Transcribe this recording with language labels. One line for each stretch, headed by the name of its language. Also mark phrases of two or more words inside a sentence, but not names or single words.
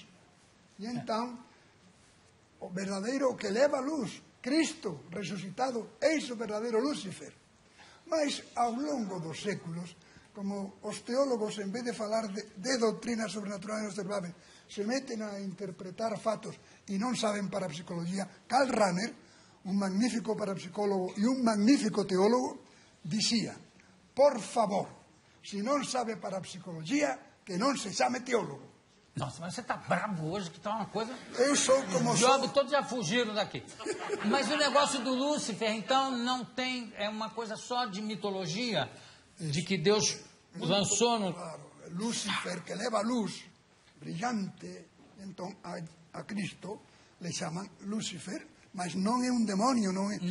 Portuguese: E então, o verdadeiro que leva a luz, Cristo ressuscitado, eis o verdadeiro Lúcifer. Mas, ao longo dos séculos, como os teólogos,
Spanish: en vez de
Portuguese: falar de doutrina sobrenatural inobservável, se meten a interpretar fatos e non saben parapsicologia, Karl Rahner, un magnífico parapsicólogo e un magnífico teólogo, dicía, por favor, se non sabe parapsicologia, que non se chame teólogo. Nossa, mas você está bravo hoje, que está uma coisa... Eu sou como sou. Os jogos todos já fugiram daqui. Mas o negócio do Lúcifer, então, não tem... É uma coisa só de mitologia, de que Deus lançou no... Claro, Lúcifer, que leva luz brilhante, então a Cristo le chamam Lúcifer, mas não é um demônio, não é...